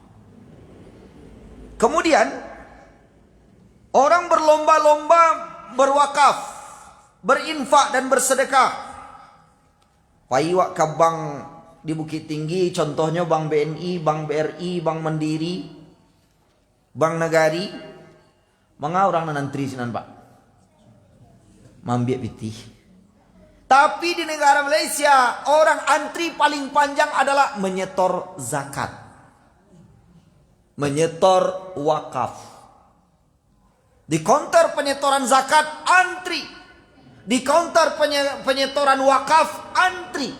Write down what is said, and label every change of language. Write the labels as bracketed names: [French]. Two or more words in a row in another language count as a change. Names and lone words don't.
[Indonesian] Kemudian orang berlomba-lomba berwakaf, berinfak dan bersedekah. Paiwak ke bank di Bukit Tinggi, contohnya Bank BNI, Bank BRI, Bank Mandiri, Bank Nagari. [Minangkabau] Manga orang nantri sinan Pak. Mambiak pitih. [Indonesian] Tapi di negara Malaysia, orang antri paling panjang adalah menyetor zakat. Menyetor wakaf. Di counter penyetoran zakat, antri. Di counter penyetoran wakaf, antri.